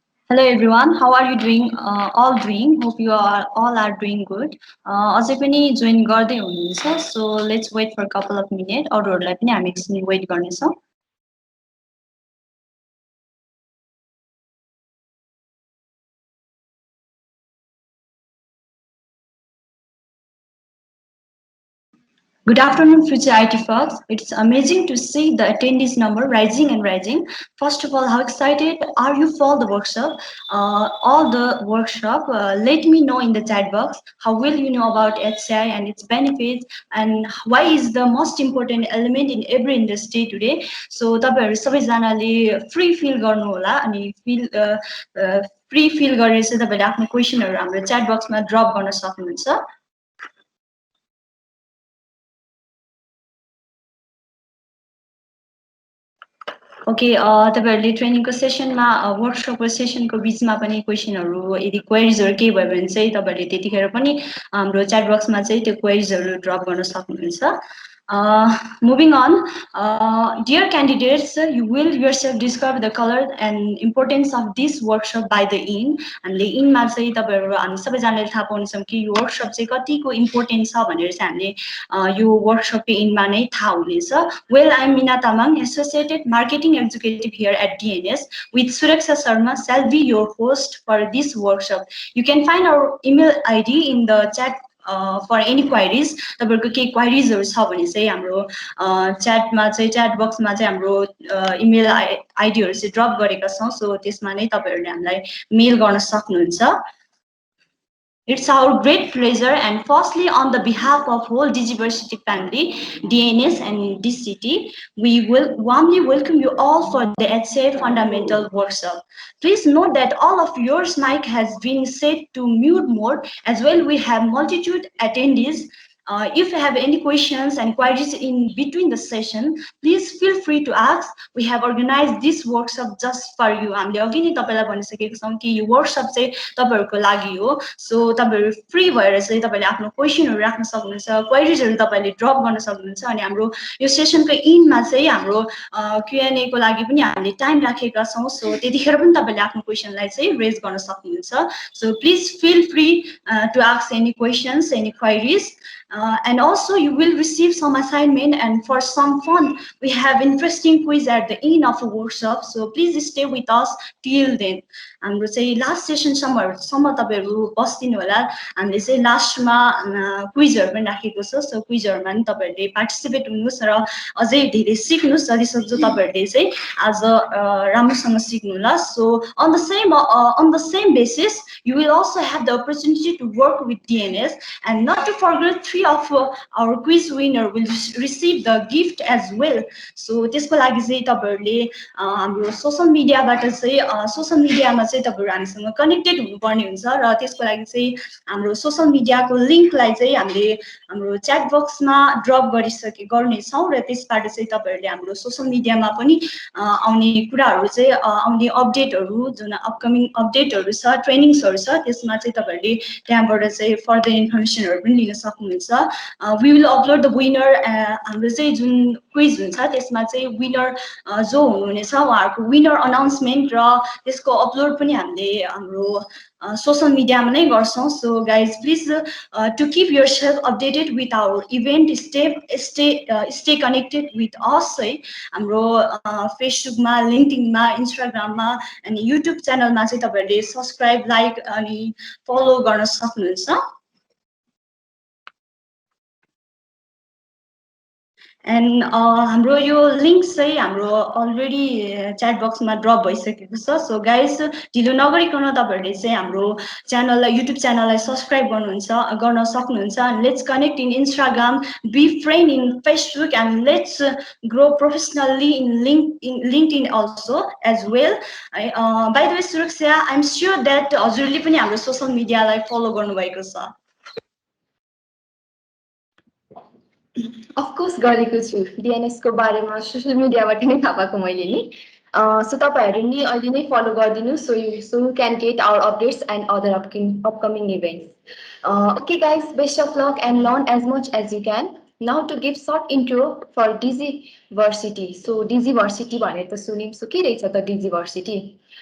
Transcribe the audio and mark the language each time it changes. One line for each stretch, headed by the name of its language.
English: Hello everyone, how are you doing? All doing. Hope you are all are doing good.
Nepali: अझै पनि join गर्दै हुनुहुन्छ.
English: So let's wait for a couple of minutes.
Nepali: अरूहरूलाई पनि हामी एकछिन वेट गर्नेछौँ.
English: Good afternoon, future IT folks. It's amazing to see the attendees number rising and rising. First of all, how excited are you for the workshop? All the workshop, let me know in the chat box. How will you know about HCI and its benefits and why is the most important element in every industry today?
Nepali: So तपाईहरु सबैजनाले free feel गर्नु होला अनि free feel गरेर चाहिँ तपाईले आफ्नो क्वेशनहरु हाम्रो च्याट बक्समा ड्रप गर्न सक्नुहुन्छ. ओके तपाईहरुले ट्रेनिङको सेसनमा वर्कसपको सेसनको बिचमा पनि क्वेशनहरु यदि क्वेरीजहरु केही भयो भने चाहिँ तपाईहरुले त्यतिखेर पनि हाम्रो च्याट बक्समा चाहिँ त्यो क्वेरीजहरु ड्रप गर्न सक्नुहुन्छ.
English: Moving on, dear candidates, you will yourself discover the color and importance of this workshop by the end.
Nepali: हामीले इनमा चाहिँ तपाईहरु हामी सबैजनाले थाहा पाउनेछौँ कि यो वर्कसप चाहिँ कतिको इम्पोर्टेन्ट छ भनेर चाहिँ हामीले यो वर्कसपको इनमा नै थाहा हुनेछ.
English: Well, I'm Meena Tamang, Associated Marketing Executive here at DNS. With Suraksha Sharma, shall be your host for this workshop. You can find our email ID in the chat for any queries.
Nepali: तपाईहरुको केही क्वेरीजहरु छ भने चाहिँ हाम्रो च्याटमा चाहिँ chat बक्समा चाहिँ हाम्रो इमेल आइडीहरु चाहिँ ड्रप गरेका छौं. सो त्यसमा नै तपाईहरुले हामीलाई मेल गर्न सक्नुहुन्छ.
English: It's our great pleasure, and firstly, on the behalf of whole Digiversity family, DNS and DCT, we will warmly welcome you all for the HCI Fundamental Workshop. Please note that all of yours mic has been set to mute mode. As well, we have multitude attendees. If you have any questions and queries in between the session, please feel free to ask. We have organized this workshop just for you.
Nepali: हामीले अघि नै तपाईलाई भनिसकेको छौं कि यो workshop चाहिँ तपाईहरुको लागि हो. सो तपाईहरु फ्री भएर चाहिँ तपाईले आफ्नो क्वेशनहरु राख्न सक्नुहुन्छ, क्वेरीजहरु तपाईले ड्रप गर्न सक्नुहुन्छ अनि हाम्रो यो सेसनको इन्डमा चाहिँ हाम्रो Q&A को लागि पनि हामीले टाइम राखेका छौं. सो त्यतिखेर पनि तपाईले आफ्नो क्वेशनलाई चाहिँ रेज गर्न सक्नुहुन्छ.
English: So please feel free to ask any questions, any queries. And also you will receive some assignment, and for some fun we have interesting quiz at the end of the workshop, so please stay with us till then.
Nepali: हाम्रो चाहिँ last सेसनसम्म तपाईहरु बस्दिनु होला. हामीले चाहिँ लास्टमा क्विजहरु पनि राखेको छ. सो क्विजहरुमा पनि तपाईहरुले पार्टिसिपेट हुनुहोस् र अझै धेरै सिक्नुहोस्. जतिसक्दो तपाईहरुले चाहिँ आज राम्रोसँग सिक्नु होला.
English: So on the same basis, you will also have the opportunity to work with DNS, and not to forget 3 of our quiz winner will receive the gift as well.
Nepali: So त्यसको लागि चाहिँ तपाईहरुले हाम्रो सोशल मिडियाबाट चाहिँ social मिडियामा चाहिँ तपाईहरु हामीसँग कनेक्टेड हुनुपर्ने हुन्छ र त्यसको लागि चाहिँ हाम्रो सोशल मिडियाको लिंकलाई चाहिँ हामीले हाम्रो च्याट बक्समा ड्रप गर्नेछौं र त्यसबाट चाहिँ तपाईहरुले हाम्रो सोशल मिडियामा पनि आउने कुराहरु चाहिँ आउने अपडेटहरु जुन अपकमिङ अपडेटहरु छ, ट्रेनिङ्सहरु छ, त्यसमा चाहिँ तपाईहरुले त्यहाँबाट चाहिँ फर्दर इन्फर्मेसनहरु पनि लिन सक्नुहुन्छ.
English: We will upload the winner.
Nepali: हाम्रो चाहिँ जुन क्विज हुन्छ त्यसमा चाहिँ विनर जो हुनुहुनेछ उहाँहरुको विनर अनाउन्समेन्ट र त्यसको अपलोड पनि हामीले हाम्रो social media मा नै गर्छौं.
English: So guys, please to keep yourself updated with our event, stay connected with us है.
Nepali: हाम्रो Facebook मा, LinkedIn मा, Instagram मा अनि YouTube च्यानल मा चाहिँ तपाईहरुले सब्स्क्राइब, लाइक अनि फलो गर्न सक्नुहुन्छ. And हाम्रो यो लिंक चाहिँ हाम्रो अलरेडी च्याट बक्समा ड्रप भइसकेको छ. सो गाइस, ढिलो नगरिकन तपाईहरुले चाहिँ हाम्रो च्यानललाई, युट्युब च्यानललाई सब्स्क्राइब गर्न सक्नुहुन्छ.
English: And let's connect in Instagram, be friend in Facebook, and let's grow professionally in LinkedIn also as well. By the way, Suraksha, I'm sure that
Nepali: हजुरले पनि हाम्रो सोशल मिडियालाई फलो गर्नुभएको छ.
English: Of course,
Nepali: गरेको छु. DNS को बारेमा सोशल मिडियाबाट नै थाहा पाएको मैले नि.
English: So
Nepali: तपाईहरु नि अहिले नै फलो गरिदिनु
English: so you can get our updates and other upcoming events. Okay guys, best of luck and learn as much as you can. Now to give short intro for Digiversity. So Digiversity
Nepali: भने त सुनिम,
English: so
Nepali: के रहेछ त
English: Digiversity?